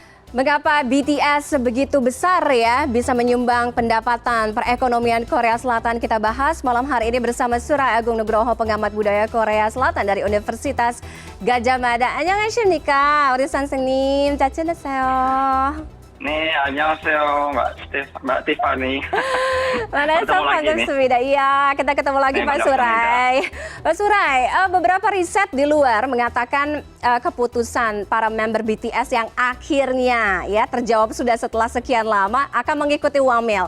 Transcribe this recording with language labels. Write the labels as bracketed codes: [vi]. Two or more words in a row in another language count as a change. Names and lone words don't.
[id] Mengapa BTS begitu besar ya bisa menyumbang pendapatan perekonomian Korea Selatan? Kita bahas malam hari ini bersama Surai Agung Nugroho, pengamat budaya Korea Selatan dari Universitas Gadjah Mada. [ko] 안녕하십니까? 우리 선생님, 잘 지내세요? 네, 안녕하세요, [id] Mbak Tiffany. Mana banget. Iya, kita ketemu lagi Pak Surai. Pak Surai, beberapa riset di luar mengatakan keputusan para member BTS yang akhirnya ya terjawab sudah setelah sekian lama akan mengikuti Wamil.